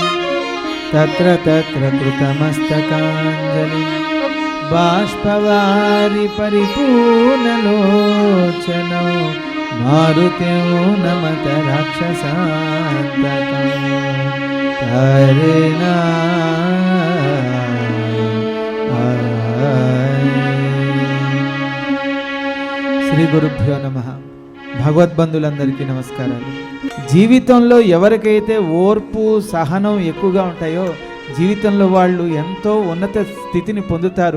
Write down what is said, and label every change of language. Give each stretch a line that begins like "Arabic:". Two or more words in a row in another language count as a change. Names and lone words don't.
Sanskrit: तत्र तत्र कृतमस्तकाञ्जलिं बाष्पवारि परिपूर्णलोचनो मारुतिं नमत राक्षसान्तकं हरिना। శ్రీ గురుభ్యో నమః.
Telugu: భగవద్బంధులందరికీ నమస్కారాలు. జీవితంలో ఎవరికైతే ఓర్పు సహనం ఎక్కువగా ఉంటాయో జీవితంలో వాళ్ళు ఎంతో ఉన్నత స్థితిని పొందుతారు.